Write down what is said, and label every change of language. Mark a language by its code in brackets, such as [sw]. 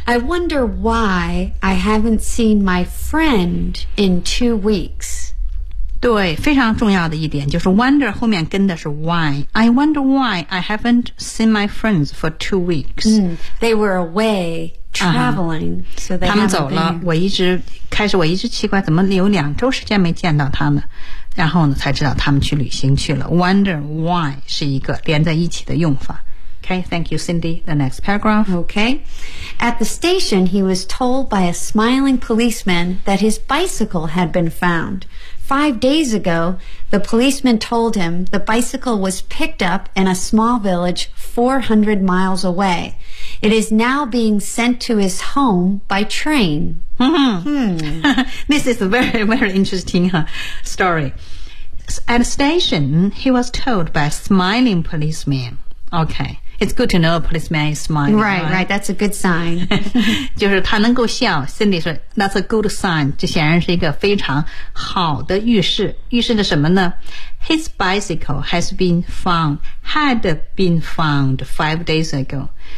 [en] I wonder why I haven't seen my friend in 2 weeks. [zh] 对，非常重要的一点就是 wonder 后面跟的是 why. [en] I wonder why I haven't seen my friends for 2 weeks. They were away traveling, so they haven't been here. [zh] 他们走了，我一直奇怪怎么有两周时间没见到他们，然后呢才知道他们去旅行去了。 [en] Wonder why [zh] 是一个连在一起的用法。 [en] Okay, thank you, Cindy. The next paragraph. Okay. At the station, he was told by a smiling policeman that his bicycle had been found. 5 days ago, the policeman told him the bicycle was picked up in a small village 400 miles away. It is now being sent to his home by train. This is a very, very interesting story. At the station, he was told by a smiling policeman. Okay. It's good to know a policeman is smiling. Right, right, right. That's a good sign. [zh] 就是他能够笑。Cindy 说 [en] that's a good sign. [zh] 这显然是一个非常好的预示。预示着什么呢？ [en] His bicycle has been found, had been found 5 days ago.